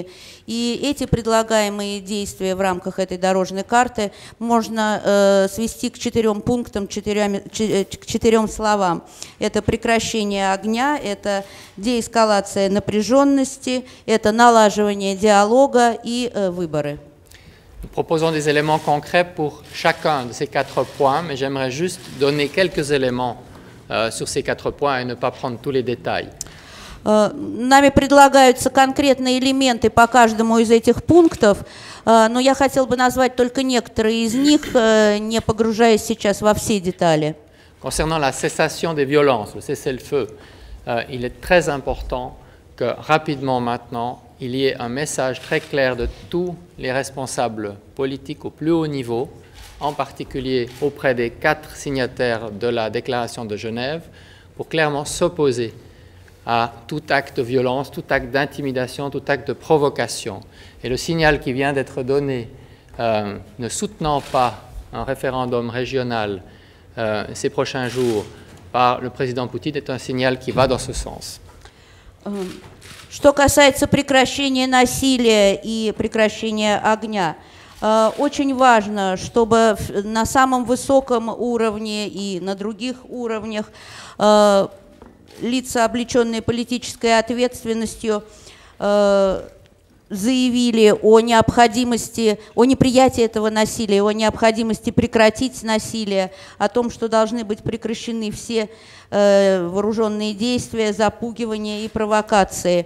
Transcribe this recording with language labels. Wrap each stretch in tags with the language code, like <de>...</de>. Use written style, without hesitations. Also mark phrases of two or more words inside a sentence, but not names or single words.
<ru>И эти предлагаемые действия в рамках этой дорожной карты можно свести к 4 пунктам, к 4 словам. Это прекращение огня, это деэскалация напряженности, это налаживание диалога и выборы.</ru> <fr>Nous proposons des éléments concrets pour chacun de ces 4 points, mais j'aimerais juste donner quelques éléments sur ces 4 points et ne pas prendre tous les détails.</fr> <ru>Нами предлагаются конкретные элементы по каждому из этих пунктов, но я хотел бы назвать только некоторые из них, не погружаясь сейчас во все детали.</ru> <fr>Concernant la cessation des violences, le cessez-le-feu, il est très important que rapidement maintenant, il y ait un message très clair de tous les responsables politiques au plus haut niveau, en particulier auprès des 4 signataires de la déclaration de Genève, pour clairement s'opposer à tout acte de violence, tout acte d'intimidation, tout acte de provocation. Et le signal qui vient d'être donné, ne soutenant pas un référendum régional ces prochains jours par le président Poutine, est un signal qui va dans ce sens.</fr> <ru>Что касается прекращения насилия и прекращения огня, очень важно, чтобы на самом высоком уровне и на других уровнях лица, облеченные политической ответственностью, заявили о необходимости, о неприятии этого насилия, о необходимости прекратить насилие, о том, что должны быть прекращены все вооруженные действия, запугивания и провокации.</ru>